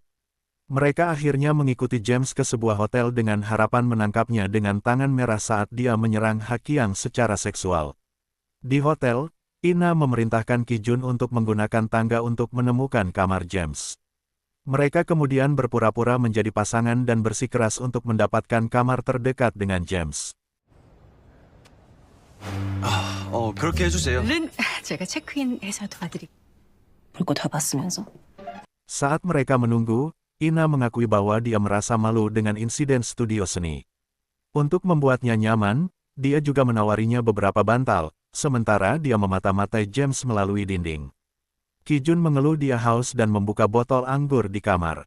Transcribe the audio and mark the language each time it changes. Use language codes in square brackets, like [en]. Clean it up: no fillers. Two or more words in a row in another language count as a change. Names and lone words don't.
[id] Mereka akhirnya mengikuti James ke sebuah hotel dengan harapan menangkapnya dengan tangan merah saat dia menyerang Ha-kyong secara seksual. Di hotel, Ina memerintahkan Ki Jun untuk menggunakan tangga untuk menemukan kamar James. Mereka kemudian berpura-pura menjadi pasangan dan bersikeras untuk mendapatkan kamar terdekat dengan James. [ko] 그렇게 해주세요. 얼른 제가 체크인해서 도와드릴게요. 볼 거 다 봤으면서. [id] Saat mereka menunggu, Ina mengakui bahwa dia merasa malu dengan insiden studio seni. Untuk membuatnya nyaman, dia juga menawarinya beberapa bantal, sementara dia memata-matai James melalui dinding. Ki Jun mengeluh dia haus dan membuka botol anggur di kamar.